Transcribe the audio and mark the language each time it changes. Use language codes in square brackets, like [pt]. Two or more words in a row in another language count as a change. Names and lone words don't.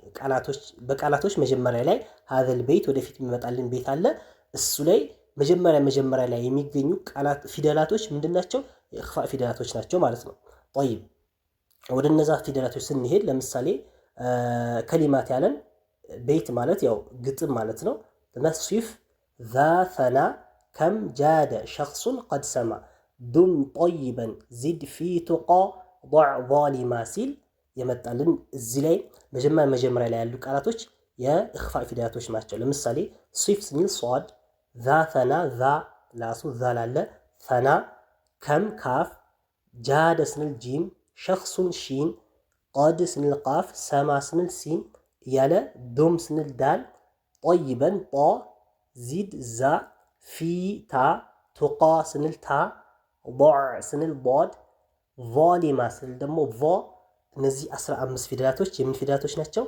[am] በቃላቶች መጀመሪያ ላይ ሃዘል በይት ወደፊት የሚመጣልን ቤት አለ። እሱ ላይ መጀመሪያ ላይ የሚገኙ ቃላት ፊደላቶች ምንድናቸው? የኢኽፋእ ፊደላቶች ናቸው ማለት ነው። طيب ወደ እነዛ ፊደላቶች ስንሄድ ለምሳሌ ከሊማት ያለን ቤት ማለት ያው ግጥም ማለት ነው። ነስፊፍ [ar] ذا ثنا كم جاد شخص قد سمع دم طيبا زد في تقى ضع ظالما [am] ሲል የመጣልን እዚህ ላይ መጀመሪያ ላይ ያሉ ቃላቶች የኢኽፋእ ፊደላቶች ናቸው። ለምሳሌ ሲፍ ስንል ሷድ [ar] ذا ثنا ذا [am] ላሱ ዛል አለ ፈና ከም ካፍ ጃደ ስንል ጂም ሸኽሱን ሺን ቀድ ስንል ቃፍ ሰማ ስንል ሲን እያለ ዶም ስንል ዳል ጠይበን ጧ ዚድ ዛ ፊ ታ ቱቃ ስንል ታ ضዕ ስንል ضድ ዛሊማ ስንል ደግሞ ቫ እነዚህ 15 ፊደላቶች የምን ፊደላቶች ናቸው?